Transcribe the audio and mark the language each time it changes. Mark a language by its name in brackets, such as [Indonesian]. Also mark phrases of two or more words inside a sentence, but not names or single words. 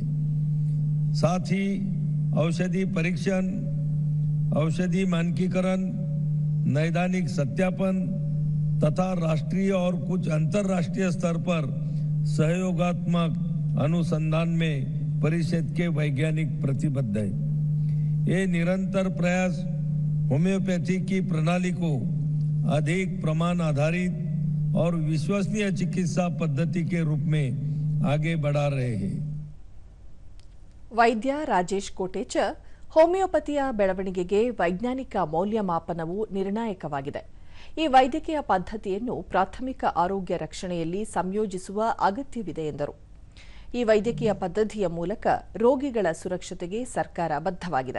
[Hindi] साथ ही औषधि परीक्षण, औषधि मानकीकरण, नैदानिक सत्यापन तथा राष्ट्रीय और कुछ अंतर्राष्ट्रीय स्तर पर सहयोगात्मक अनुसंधान में परिषद के वैज्ञानिक प्रतिबद्ध है. ये निरंतर प्रयास होम्योपैथी की प्रणाली को अधिक प्रमाण आधारित और विश्वसनीय चिकित्सा पद्धति के रूप में आगे बढ़ा रहे हैं. [Kannada] ವೈದ್ಯ ರಾಜೇಶ್ ಕೋಟೇಚ, ಹೋಮಿಯೋಪತಿಯ ಬೆಳವಣಿಗೆಗೆ ವೈಜ್ಞಾನಿಕ ಮೌಲ್ಯಮಾಪನವು ನಿರ್ಣಾಯಕವಾಗಿದೆ. ಈ ವೈದ್ಯಕೀಯ ಪದ್ಧತಿಯನ್ನು ಪ್ರಾಥಮಿಕ ಆರೋಗ್ಯ ರಕ್ಷಣೆಯಲ್ಲಿ ಸಂಯೋಜಿಸುವ ಅಗತ್ಯವಿದೆ ಎಂದರು. ಈ ವೈದ್ಯಕೀಯ ಪದ್ಧತಿಯ ಮೂಲಕ ರೋಗಿಗಳ ಸುರಕ್ಷತೆಗೆ ಸರ್ಕಾರ ಬದ್ಧವಾಗಿದೆ.